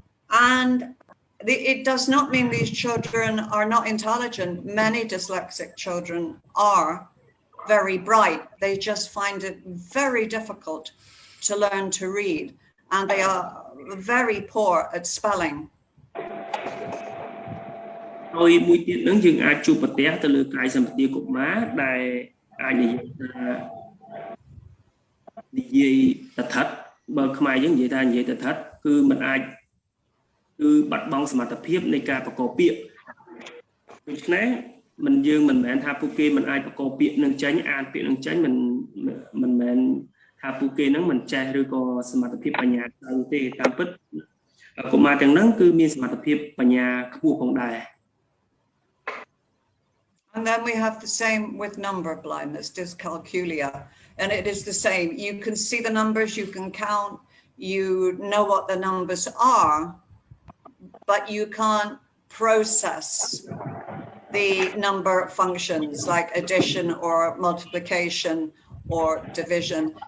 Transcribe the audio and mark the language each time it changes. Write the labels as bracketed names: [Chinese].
[English] And it does not mean these children are not intelligent. Many dyslexic children are very bright. They just find it very difficult to learn to read. And they are very poor at spelling. [Khmer] ហើយមួយទៀតហ្នឹងយើងអាចជួបប្រទះទៅលើកាយសម្បទាកុមារដែលអាចនិយាយតថិតបើខ្មែរយើងនិយាយថានិយាយតថិតគឺមិនអាចគឺបាត់បង់សមត្ថភាពនៃការប្រកបពាក្យ ដូច្នេះយើងមិនមែនថាពួកគេមិនអាចប្រកបពាក្យនឹងចេញអានពាក្យនឹងចេញមិនមែនថាពួកគេហ្នឹងមិនចេះឬក៏សមត្ថភាពបញ្ញាខ្លាំងទេតាមពិតកុមារទាំងហ្នឹងគឺមានសមត្ថភាពបញ្ញាខ្ពស់ផងដែរ [English] And then we have the same with number blindness, dyscalculia. And it is the same. You can see the numbers, you can count, you know what the numbers are, but you can't process the number functions like addition or multiplication or division.